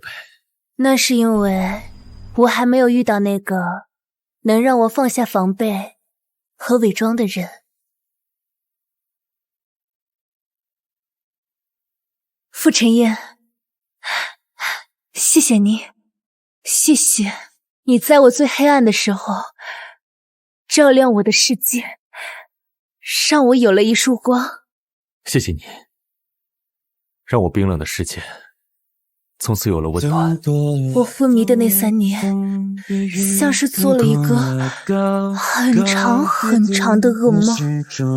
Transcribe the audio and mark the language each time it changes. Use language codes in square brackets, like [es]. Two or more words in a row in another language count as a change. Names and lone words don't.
[zh] 那是因為我還沒有遇到那個能讓我放下防備和偽裝的人。傅晨燕，謝謝你，謝謝你在我最黑暗的时候照亮我的世界，讓我有了一束光。謝謝你，讓我冰冷的世界從此有了溫暖。我昏迷的那3年，像是做了一個很長很長的噩夢。